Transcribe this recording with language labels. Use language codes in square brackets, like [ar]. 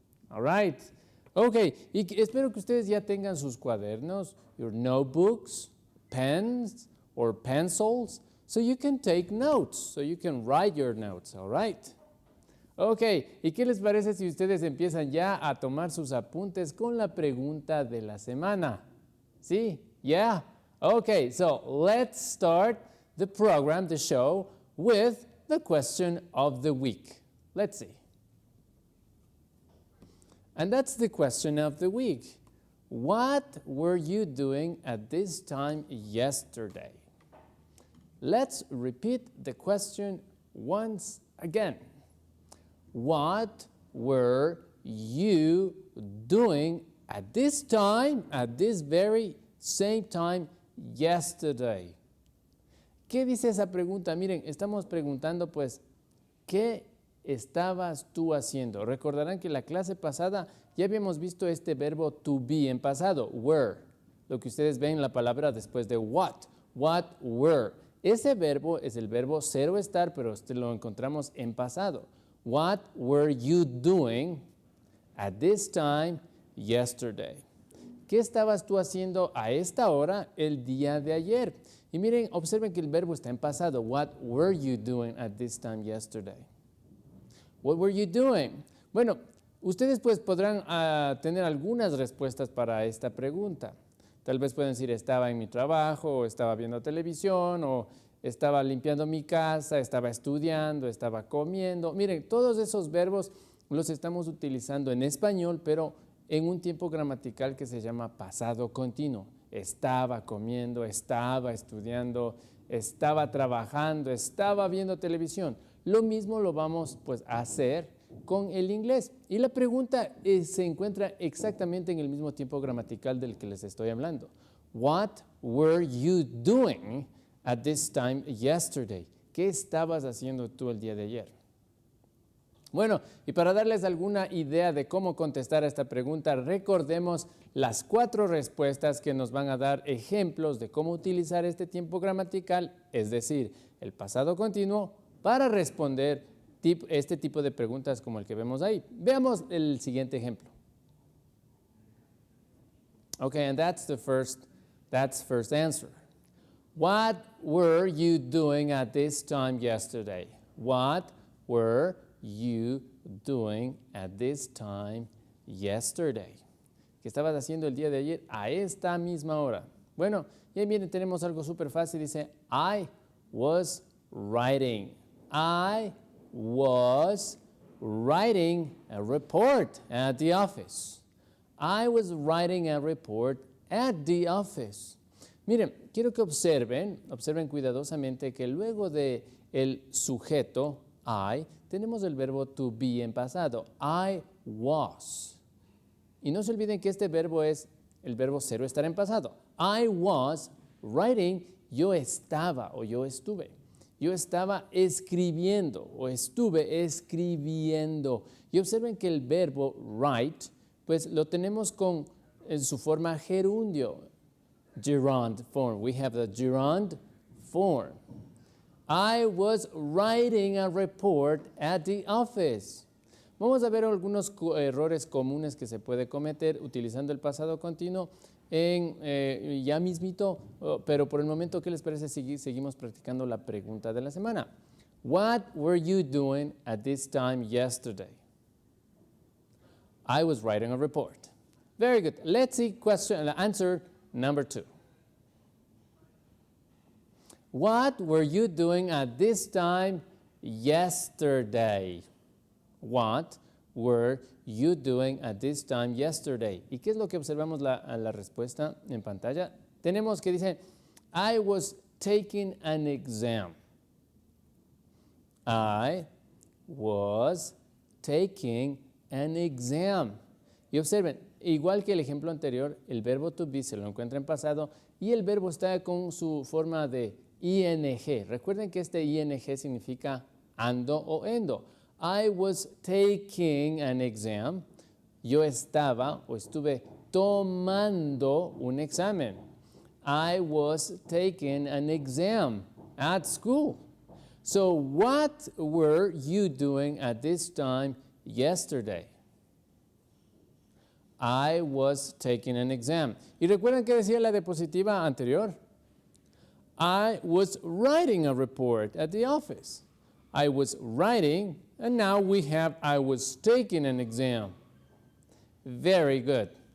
[en] All right. Ok, [es] y espero que ustedes ya tengan sus cuadernos, [en] your notebooks, pens, or pencils, so you can take notes, so you can write your notes, all right? [es] Ok, ¿y qué les parece si ustedes empiezan ya a tomar sus apuntes con la pregunta de la semana? ¿Sí? [en] Yeah? Okay, so let's start the program, the show, with the question of the week. Let's see. And that's the question of the week. What were you doing at this time yesterday? Let's repeat the question once again. What were you doing at this time, at this very same time yesterday? [es] ¿Qué dice esa pregunta? Miren, estamos preguntando pues, ¿qué estabas tú haciendo? Recordarán que en la clase pasada ya habíamos visto este verbo to be en pasado, were, lo que ustedes ven en la palabra después de what were. Ese verbo es el verbo ser o estar, pero lo encontramos en pasado. [en] What were you doing at this time yesterday? [es] ¿Qué estabas tú haciendo a esta hora el día de ayer? Y miren, observen que el verbo está en pasado. [en] What were you doing at this time yesterday? What were you doing? [es] Bueno, ustedes pues podrán tener algunas respuestas para esta pregunta. Tal vez pueden decir estaba en mi trabajo, o estaba viendo televisión, o estaba limpiando mi casa, estaba estudiando, estaba comiendo. Miren, todos esos verbos los estamos utilizando en español, pero en un tiempo gramatical que se llama pasado continuo. Estaba comiendo, estaba estudiando, estaba trabajando, estaba viendo televisión. Lo mismo lo vamos pues a hacer con el inglés. Y la pregunta se encuentra exactamente en el mismo tiempo gramatical del que les estoy hablando. [en] What were you doing at this time yesterday? [es] ¿Qué estabas haciendo tú el día de ayer? Bueno, y para darles alguna idea de cómo contestar a esta pregunta, recordemos las 4 respuestas que nos van a dar ejemplos de cómo utilizar este tiempo gramatical, es decir, el pasado continuo, para responder este tipo de preguntas como el que vemos ahí. Veamos el siguiente ejemplo. [en] Okay, and that's first answer. What were you doing at this time yesterday? What were you doing at this time yesterday? [es] ¿Qué estabas haciendo el día de ayer a esta misma hora? Bueno, y ahí miren, tenemos algo súper fácil. [en] Dice, I was writing. I was writing a report at the office. I was writing a report at the office. [es] Miren, quiero que observen cuidadosamente que luego de el sujeto, I, tenemos el verbo to be en pasado. [en] I was. [es] Y no se olviden que este verbo es el verbo ser o estar en pasado. [en] I was writing, [es] yo estaba o yo estuve. Yo estaba escribiendo o estuve escribiendo. Y observen que el verbo write, pues lo tenemos en su forma gerundio. [en] Gerund form. We have the gerund form. I was writing a report at the office. [es] Vamos a ver algunos errores comunes que se puede cometer utilizando el pasado continuo ya mismito, pero por el momento, ¿qué les parece si seguimos practicando la pregunta de la semana? [en] What were you doing at this time yesterday? I was writing a report. Very good. Let's see answer number 2. What were you doing at this time yesterday? What were you doing at this time yesterday? [es] ¿Y qué es lo que observamos la respuesta en pantalla? Tenemos que dice, [en] I was taking an exam. I was taking an exam. [es] Y observen, igual que el ejemplo anterior, el verbo to be se lo encuentra en pasado y el verbo está con su forma de ing. Recuerden que este ing significa ando o endo. [en] I was taking an exam. [es] Yo estaba o estuve tomando un examen. [en] I was taking an exam at school. So what were you doing at this time yesterday? I was taking an exam. [es] ¿Y recuerdan qué decía la diapositiva anterior? [en] I was writing a report at the office. I was writing, and now we have I was taking an exam. Very good.